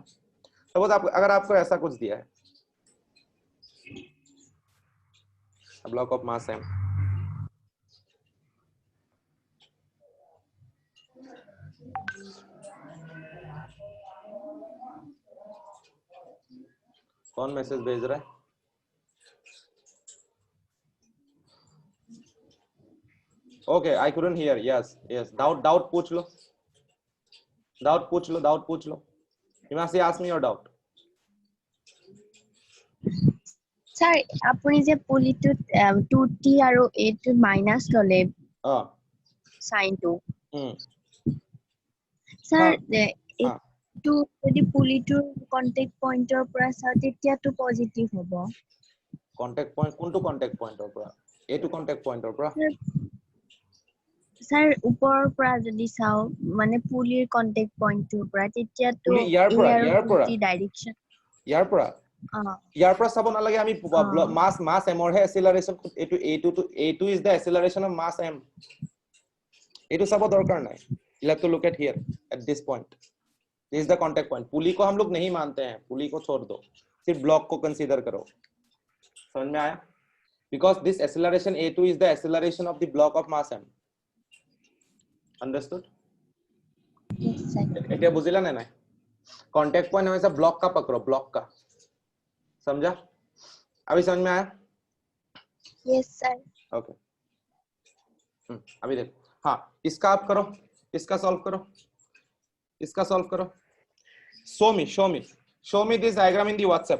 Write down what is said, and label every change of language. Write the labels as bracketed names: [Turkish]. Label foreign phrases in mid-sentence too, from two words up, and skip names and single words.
[Hindi] सपोज आप अगर आपको ऐसा कुछ दिया है, [English] block of mass m, [Hindi] कौन मैसेज भेज रहा है? [English] OK, I couldn't hear. yes doubt [Hindi] पूछ लो, डाउट पूछ लो। [English] Himanshi, ask me your doubt. [Assamese] স্যার আপুনি যে পুলিটো 2t আৰু a টো মাইনাস ললে সাইনটো স্যার এইটো যদি পুলিটোৰ [English] contact pointৰ [Assamese] পৰা চাও তেতিয়াটো পজিটিভ হ'ব। [English] contact point [Assamese] কোনটো [English] contact pointৰ [Assamese] পৰা? এইটো [English] contact pointৰ [Assamese] পৰা? স্যার উপৰৰ পৰা যদি চাও মানে পুলিৰ [English] contact pointৰ [Assamese] পৰা তেতিয়াটো ইয়াৰ পৰা চাব নালাগে আমি, [English] mass mৰ [Assamese] হে এক্সিলাৰেশন, এইটো [English] is the acceleration of mass m, [Assamese] এইটো চাব দৰকাৰ নাই। [English] You have to look at here at this point, this is the contact point। [Hindi] पुली को हम लोग नहीं मानते हैं, पुली को छोड़ दो, सिर्फ ब्लॉक को कंसीडर करो। समझ में आया? [English] Because this acceleration a2 is the acceleration of the block of mass m। Understood? Yes sir। [Assamese] এটা বুঝিলা না? [English] contact point [Hindi] हमेशा ब्लॉक का पकड़ो, ब्लॉक का। समझा? अभी समझ में आया? [English] Yes sir। [Hindi] ओके, अभी देखो, हाँ इसका आप करो, इसका सॉल्व करो, इसका सॉल्व करो। [English] show me this diagram in the WhatsApp.